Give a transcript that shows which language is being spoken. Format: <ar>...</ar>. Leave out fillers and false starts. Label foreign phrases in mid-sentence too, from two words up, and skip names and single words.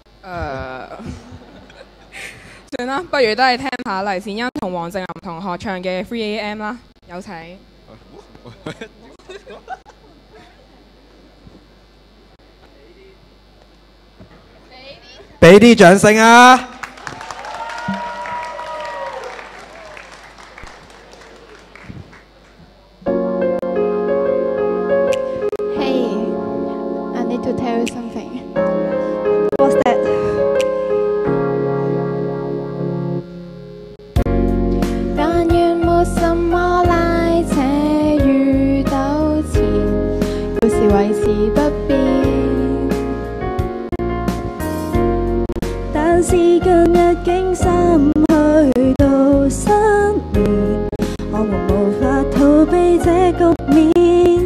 <yue>算啦，不如都係聽下黎善恩同黃靜林同學唱嘅 3AM 啦，有請。俾啲掌聲啊！</yue> <en>Hey, I need to tell you something. What's that?</en> <yue>但願沒什麼拉扯與糾纏，要是維持不變。但是近日竟心去到失眠，我們無法逃避這局面。</yue>